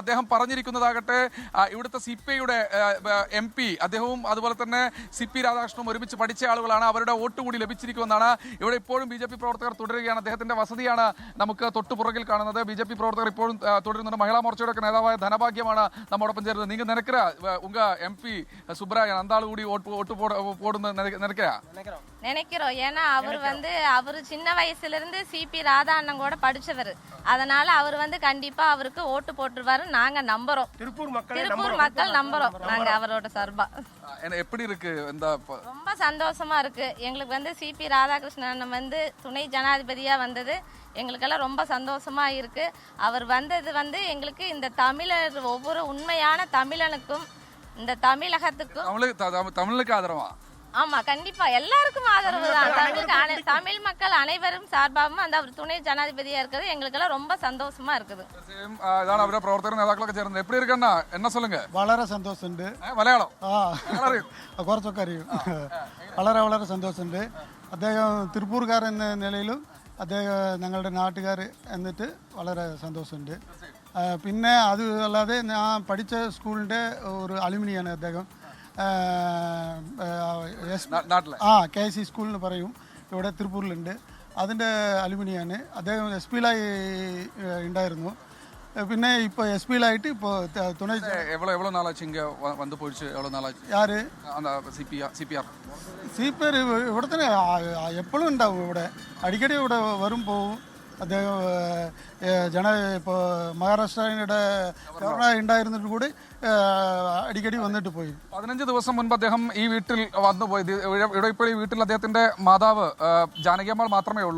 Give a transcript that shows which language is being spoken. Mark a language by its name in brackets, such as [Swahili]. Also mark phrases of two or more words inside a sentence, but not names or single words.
[Malayalam] അദ്ദേഹം പറഞ്ഞിരിക്കുന്നതാകട്ടെ, ഇവിടുത്തെ CPIയുടെ MP അദ്ദേഹവും അതുപോലെ തന്നെ CP രാധാകൃഷ്ണനും ഒരുമിച്ച് പഠിച്ച ആളുകളാണ്. അവരുടെ വോട്ട് കൂടി ലഭിച്ചിരിക്കുമെന്നാണ്. ഇവിടെ ഇപ്പോഴും BJP പ്രവർത്തകർ തുടരുകയാണ്. അദ്ദേഹത്തിന്റെ വസതിയാണ് നമുക്ക് തൊട്ടുപുറകിൽ കാണുന്നത്. BJP പ്രവർത്തകർ ഇപ്പോഴും തുടരുന്നുണ്ട്. മഹിളാ മോർച്ചയുടെ ഒക്കെ നേതാവായ ധനഭാഗ്യമാണ് നമ്മോടൊപ്പം ചേരുന്നത്. [Tamil] நீங்கள் நினைக்கற உங்க MP சுப்ராயன் அந்தாள் கூடி ஓட்டு போடுன்னு நினைக்கிறோம். ஏன்னா அவர் சின்ன வயசுல இருந்து CP ராதா அண்ணன் கூட படிச்சவர். அதனால அவர் கண்டிப்பா அவருக்கு ஓட்டு போட்டுருவாரு நாங்க நம்புறோம். திருப்பூர் மக்கள் நம்புறோம் நாங்க அவரோட சார்பா. எப்படி இருக்கு? ரொம்ப சந்தோஷமா இருக்கு. எங்களுக்கு CP ராதாகிருஷ்ணன் துணை ஜனாதிபதியா வந்தது எங்களுக்கெல்லாம் ரொம்ப சந்தோஷமா இருக்கு. அவர் வந்தது எங்களுக்கு இந்த தமிழர், ஒவ்வொரு உண்மையான தமிழனுக்கும் இந்த தமிழகத்துக்கும் தமிழுக்கு ஆதரவா? ஆமா, கண்டிப்பா எல்லாருக்கும் ஆதரவு தான். தமிழ் மக்கள் அனைவரும் சார்பாகவும் அவர் துணை ஜனாதிபதியா இருக்கிறது எங்களுக்கெல்லாம் ரொம்ப சந்தோஷமா இருக்குது. [Malayalam] இതാണ് അവരുടെ പ്രവർത്തകർ നേതാക്കളൊക്കെ ചേർന്നത്. [Tamil] எப்படி இருக்குன்னா என்ன சொல்லுங்க? [Malayalam] വളരെ സന്തോഷമുണ്ട്. മലയാളം കുറച്ചൊക്കെ അറിയും. വളരെ വളരെ സന്തോഷമുണ്ട്. അദ്ദേഹം തിരുപ്പൂർക്കാരൻ എന്ന നിലയിലും അദ്ദേഹം ഞങ്ങളുടെ നാട്ടുകാർ എന്നിട്ട് വളരെ സന്തോഷമുണ്ട്. പിന്നെ അത് അല്ലാതെ ഞാൻ പഠിച്ച സ്കൂളിൻ്റെ ഒരു അലുമിനിയാണ് അദ്ദേഹം. KC സ്കൂൾ എന്ന് പറയും, ഇവിടെ തിരുപ്പൂരിലുണ്ട്. അതിൻ്റെ അലുമിനിയാണ്. അദ്ദേഹം SPയിലായി ഉണ്ടായിരുന്നു. പിന്നെ ഇപ്പോൾ SPയിലായിട്ട് ഇപ്പോൾ തുണை. [Tamil] எவ்வளோ நாளாச்சு இங்கே வந்து போயிடுச்சு? எவ்வளோ நாளாச்சு? யார்? அந்த CPR [Malayalam] ഇവിടെ തന്നെ എപ്പോഴും ഉണ്ടാവും. ഇവിടെ അടിക്കടി ഇവിടെ വരും പോവും. അദ്ദേഹം ഇപ്പോൾ മഹാരാഷ്ട്രയുടെ ഗവർണർ ഉണ്ടായിരുന്നിട്ട് കൂടി അടിക്കടി വന്നിട്ട് പോയി. 15 ദിവസം മുൻപ് അദ്ദേഹം ഈ വീട്ടിൽ വന്നുപോയി. ഇവിടെ ഇപ്പോൾ ഈ വീട്ടിൽ അദ്ദേഹത്തിന്റെ മാതാവ് ജാനകിയമ്മൾ മാത്രമേ ഉള്ളൂ.